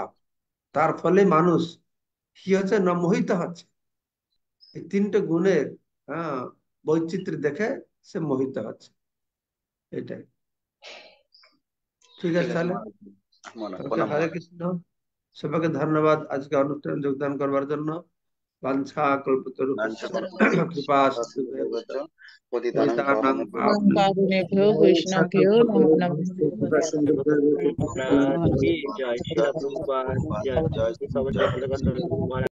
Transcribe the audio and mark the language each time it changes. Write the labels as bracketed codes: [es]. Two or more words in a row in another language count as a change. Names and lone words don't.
[bn] তার ফলে মানুষ কি হচ্ছে না, মোহিত হচ্ছে। এই তিনটে গুণের আহ বৈচিত্র্য দেখে সে মোহিত হচ্ছে। এটাই। ঠিক ঠিক আছে আছে তাহলে। মহারাজ, মহারাজ ওকে, প্রণাম হরে মহারাজ। কৃষ্ণ। সবাইকে ধন্যবাদ আজকে অনুষ্ঠানে যোগদান করবার জন্য। [sa] বাঞ্ছা কল্পতরুভ্যশ্চ কৃপা সিন্ধুভ্যেব চ পতিতানাং পতিতানাং পাবনেভ্যো পাবনেভ্যো কারুণেভ্यो বৈষ্ণভ্यो নমো নমঃ। [hi] महाराज की जय, श्रील प्रभुपाद जय। [bn] জয় [hi] सभी [bn] জয়। [hi] जय।